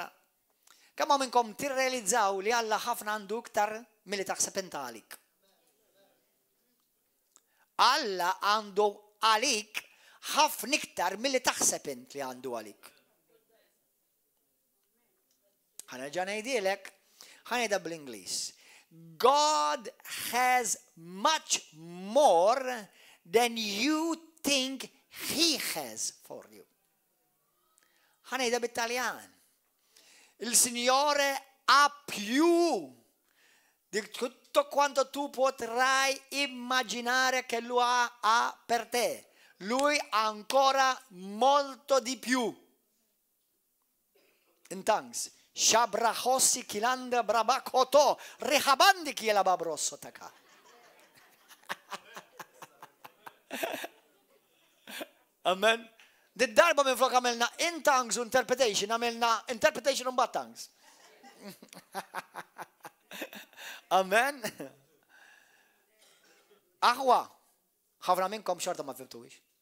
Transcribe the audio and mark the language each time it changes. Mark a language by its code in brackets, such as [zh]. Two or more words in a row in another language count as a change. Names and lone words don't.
[mt] Kemm minnkom tirrealizzaw li Alla ħafna għandu iktar milli taħseb int għalik. Alla għandu għalik ħafna iktar milli taħseb int li għandu għalik. Ħanerġa' ngħidilek, ħanejda bl-Ingliż. [en] God has much more than you think he has for you. [mt] Ħanejda bit-Taljan. [it] Il Signore ha più di tutto quanto tu potrai immaginare che Lui ha per te. Lui ha ancora molto di più. [en] In tongues. Shabrahossi kilanda brabakoto rehabandi kiela babrosso taka. [mt] Amen. Darba minn flok għamilna [en] in tongues [mt] u interpretation, għamilna interpretation un bat tongues. Amen. Aħwa, ħafna minnkom xorta ma fimtuwix.